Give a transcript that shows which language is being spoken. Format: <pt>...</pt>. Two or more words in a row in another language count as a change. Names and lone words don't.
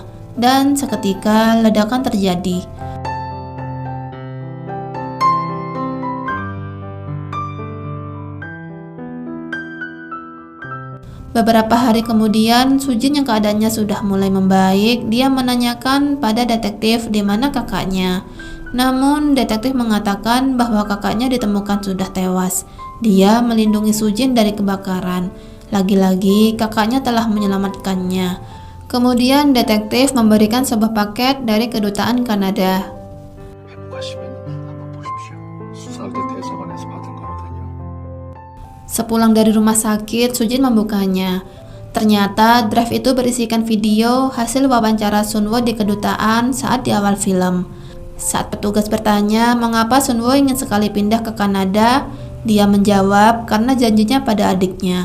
<id>Dan seketika ledakan terjadi. Beberapa hari kemudian, Sujin yang keadaannya sudah mulai membaik, dia menanyakan pada detektif di mana kakaknya. Namun, detektif mengatakan bahwa kakaknya ditemukan sudah tewas. Dia melindungi Sujin dari kebakaran. Lagi-lagi, kakaknya telah menyelamatkannya. Kemudian, detektif memberikan sebuah paket dari kedutaan Kanada.</id> <ko>회복하시면 한번 보십시오. 수사할 때 대사관에서 받은 거거든요.</ko> <id>Sepulang dari rumah sakit, Sujin membukanya. Ternyata drive itu berisikan video hasil wawancara Sunwo di kedutaan saat di awal film. Saat petugas bertanya mengapa Sunwo ingin sekali pindah ke Kanada, dia menjawab karena janjinya pada adiknya.</id>